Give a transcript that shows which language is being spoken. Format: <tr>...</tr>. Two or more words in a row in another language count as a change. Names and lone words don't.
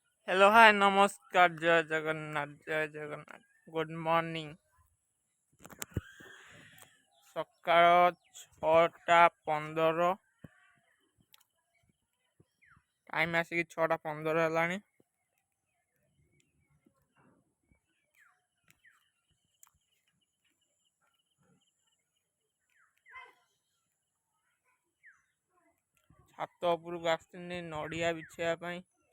<en>Hello, hi,</en> <or>ନମସ୍କାର, ଜୟ ଜଗନ୍ନାଥ, ଜୟ ଜଗନ୍ନାଥ।</or> <en>Good morning. ସକାଳ 6:15।</en> <or>ଟାଇମ୍ ଆସିକି 6:15 ହେଲାଣି। ଛାତ ଉପରକୁ ଆସିନି ନଡ଼ିଆ ବିଛେଇବା ପାଇଁ।</or>